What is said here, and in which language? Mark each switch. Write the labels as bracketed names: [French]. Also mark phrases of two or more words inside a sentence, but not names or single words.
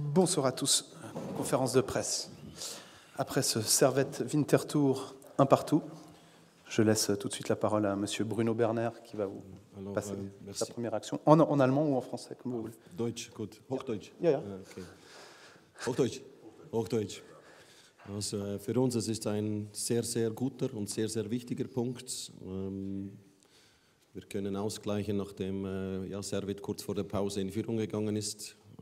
[French] Bonsoir à tous. Conférence de presse. Après ce Servette Winterthur un partout, je laisse tout de suite la parole à Monsieur Bruno Berner qui va vous passer sa première action en allemand ou en français, comme vous voulez. [German] Deutsch, gut. Hochdeutsch? Ja, ja. Okay. Hochdeutsch. Hochdeutsch. Also für uns es ist ein sehr, sehr guter und sehr, sehr wichtiger Punkt. Wir können ausgleichen, nachdem Servette kurz vor der Pause in Führung gegangen ist.